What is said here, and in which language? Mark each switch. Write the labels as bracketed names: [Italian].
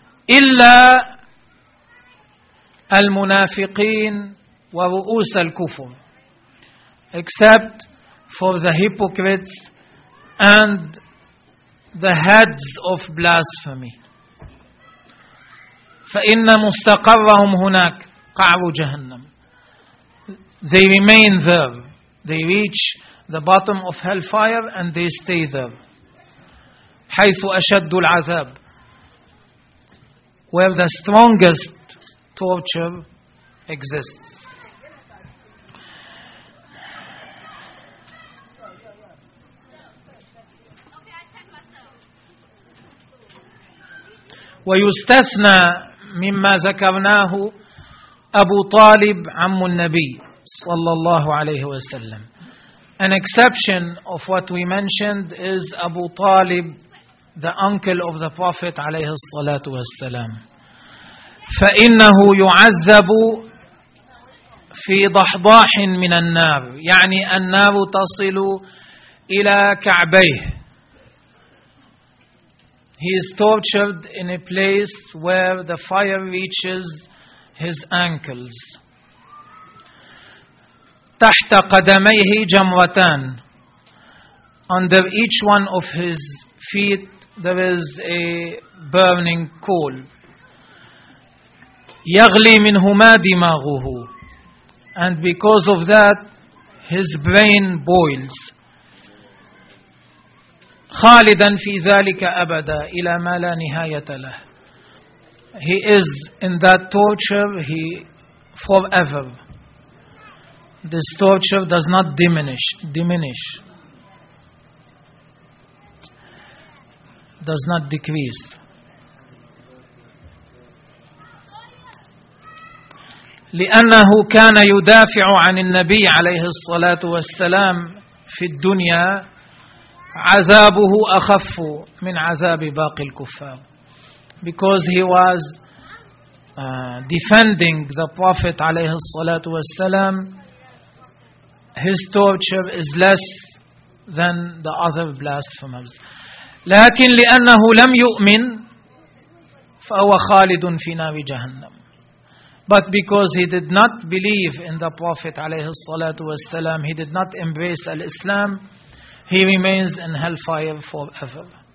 [Arabic] إلا المنافقين ورؤوس الكفر. [English] Except for the hypocrites and the heads of blasphemy. [Arabic] فإن مستقرهم هناك قعر جهنم. [English] They remain there. They reach the bottom of hellfire and they stay there. [Arabic] حيث أشد العذاب. [English] Where the strongest torture exists. [Arabic] ويستثنى مما ذكرناه أبو طالب عم النبي صلى الله عليه وسلم. [English] An exception of what we mentioned is Abu Talib, the uncle of the Prophet [Arabic] عليه الصلاة والسلام. فإنه يعذب في ضحضاح من النار، يعني النار تصل إلى كعبيه. [English] He is tortured in a place where the fire reaches his ankles. [Arabic] تحت قدميه جمرتان. [English] Under each one of his feet there is a burning coal. [Arabic] يغلي منهما دماغه. [English] And because of that his brain boils. [Arabic] خالدا في ذلك أبدا إلى ما لا نهاية له. [English] He is in that torture he forever. This torture does not diminish. Does not decrease. [Arabic] لأنه كان يدافع عن النبي عليه الصلاة والسلام في الدنيا عذابه أخف من عذاب باقي الكفار. [English] Because he was defending the Prophet [Arabic] عليه الصلاة والسلام, [English] his torture is less than the other blasphemers. [Arabic] لكن لأنه لم يؤمن فهو خالد في نار جهنم. [English] But because he did not believe in the Prophet [Arabic] عليه الصلاة والسلام, [English] he did not embrace al-Islam, he remains in hellfire forever.